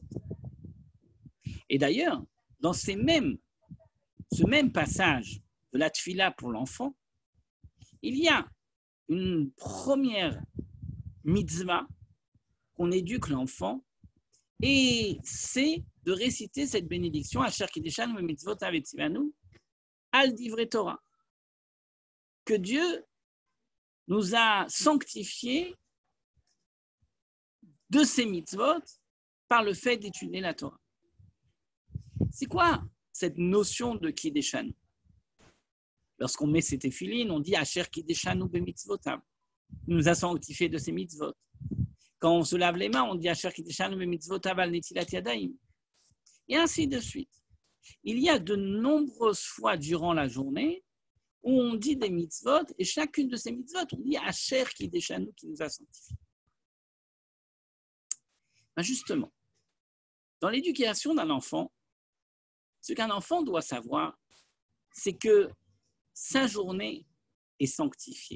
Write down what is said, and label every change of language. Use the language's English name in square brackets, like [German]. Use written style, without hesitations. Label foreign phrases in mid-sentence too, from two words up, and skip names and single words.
[French] Et d'ailleurs, dans ce même passage de la tfila pour l'enfant, il y a une première mitzvah qu'on éduque l'enfant, et c'est de réciter cette bénédiction [Hebrew] אשר קדשנו במצוותיו וציוונו על דברי תורה. [French] Que Dieu nous a sanctifiés de ces mitzvot par le fait d'étudier la Torah. C'est quoi cette notion de Kideshanu? Lorsqu'on met ses téphilines, on dit [Hebrew] אשר קדשנו במצוותיו. [French] Il nous a sanctifié de ses mitzvot. Quand on se lave les mains, on dit [Hebrew] אשר קדשנו במצוותיו על נטילת ידיים. [French] Et ainsi de suite. Il y a de nombreuses fois durant la journée où on dit des mitzvot, et chacune de ces mitzvot, on dit [Hebrew] אשר קדשנו [French] qui nous a sanctifié. Ben justement, dans l'éducation d'un enfant, ce qu'un enfant doit savoir, c'est que sa journée est sanctifiée.